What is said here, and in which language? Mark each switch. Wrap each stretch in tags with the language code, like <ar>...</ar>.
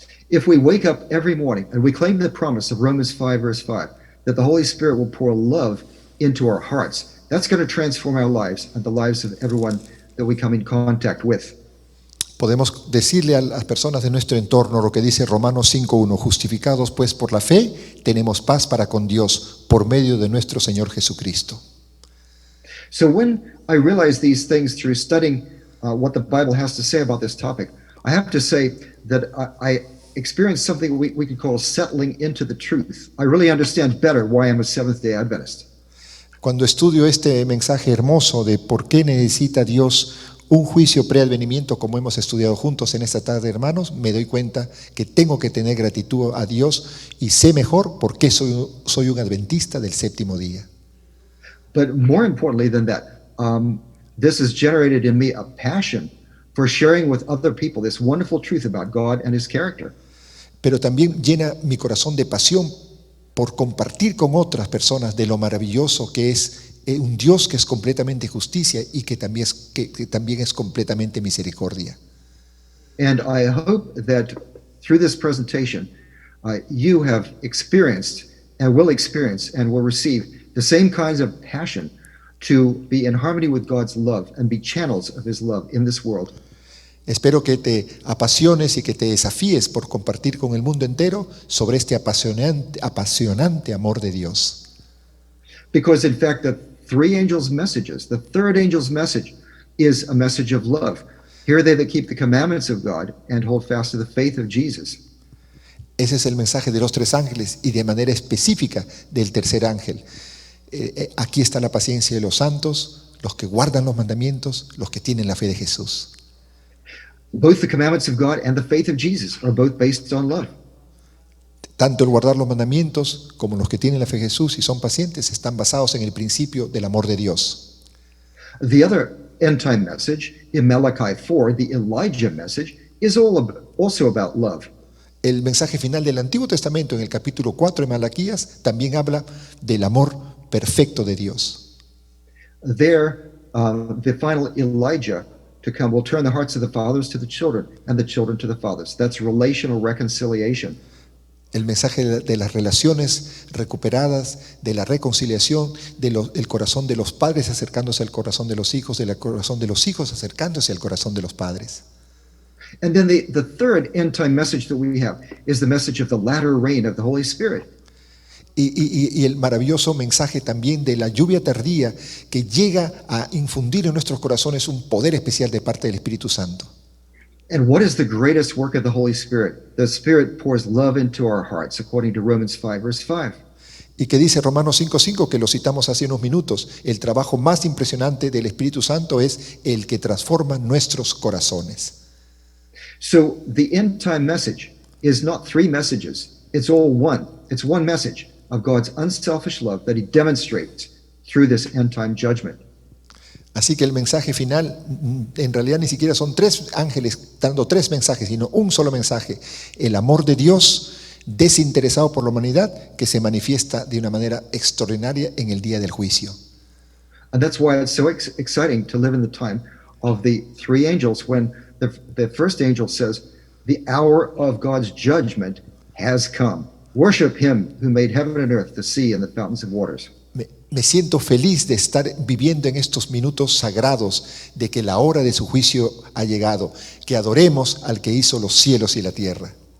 <en>If we wake up every morning and we claim the promise of Romans 5, verse 5, that the Holy Spirit will pour love into our hearts, that's going to transform our lives and the lives of everyone that we come in contact with.</en> <es>Podemos decirle a las personas de nuestro entorno lo que dice Romanos 5:1, justificados pues por la fe, tenemos paz para con Dios por medio de nuestro Señor Jesucristo.</es> <en>So when I realized these things through studying what the Bible has to say about this topic, I have to say that I experienced something we could call settling into the truth. I really understand better why I'm a Seventh-day Adventist.</en> <es>Cuando estudio este mensaje hermoso de por qué necesita Dios un juicio preadvenimiento, como hemos estudiado juntos en esta tarde, hermanos, me doy cuenta que tengo que tener gratitud a Dios y sé mejor por qué soy un adventista del séptimo día.</es> <en>But more importantly than that, this has generated in me a passion for sharing with other people this wonderful truth about God and His character.</en> <es>Pero también llena mi corazón de pasión por compartir con otras personas de lo maravilloso que es un Dios que es completamente justicia y que también es completamente misericordia.</es> <en>And I hope that through this presentation, you have experienced and will experience and will receive the same kinds of passion to be in harmony with God's love and be channels of His love in this world.</en> <es>Espero que te apasiones y que te desafíes por compartir con el mundo entero sobre este apasionante amor de Dios.</es> <en>Because in fact, the three angels' messages, the third angel's message is a message of love. Here are they that keep the commandments of God and hold fast to the faith of Jesus.</en> <es>Ese es el mensaje de los tres ángeles y de manera específica del tercer ángel. Aquí está la paciencia de los santos, los que guardan los mandamientos, los que tienen la fe de Jesús.</es> <en>Both the commandments of God and the faith of Jesus are both based on love.</en> <es>Tanto el guardar los mandamientos como los que tienen la fe de Jesús y son pacientes están basados en el principio del amor de Dios.</es> <en>The other end time message in Malachi 4, the Elijah message, is also about love.</en> <es>El mensaje final del Antiguo Testamento en el capítulo 4 de Malaquías también habla del amor perfecto de Dios.</es> <en>There, the final Elijah to come will turn the hearts of the fathers to the children and the children to the fathers. That's relational reconciliation.</en> <es>El mensaje de las relaciones recuperadas, de la reconciliación, del corazón de los padres acercándose al corazón de los hijos, del corazón de los hijos acercándose al corazón de los padres.</es> <en>And then the third end time message that we have is the message of the latter rain of the Holy Spirit.</en> <es>Y el maravilloso mensaje también de la lluvia tardía que llega a infundir en nuestros corazones un poder especial de parte del Espíritu Santo.</es> <en>And what is the greatest work of the Holy Spirit? The Spirit pours love into our hearts, according to Romans 5, verse 5.</en> <es>Y que dice Romanos 5:5, que lo citamos hace unos minutos, el trabajo más impresionante del Espíritu Santo es el que transforma nuestros corazones.</es> <en>So the end time message is not three messages. It's all one. It's one message of God's unselfish love that He demonstrates through this end time judgment.</en> <es>Así que el mensaje final, en realidad ni siquiera son tres ángeles dando tres mensajes, sino un solo mensaje. El amor de Dios desinteresado por la humanidad que se manifiesta de una manera extraordinaria en el día del juicio.</es> <en>And that's why it's so exciting to live in the time of the three angels when the first angel says, the hour of God's judgment has come. Worship Him who made heaven and earth, the sea and the fountains of waters.</en> <es>Me siento feliz de estar viviendo en estos minutos sagrados de que la hora de su juicio ha llegado, que adoremos al que hizo los cielos y la tierra.</es>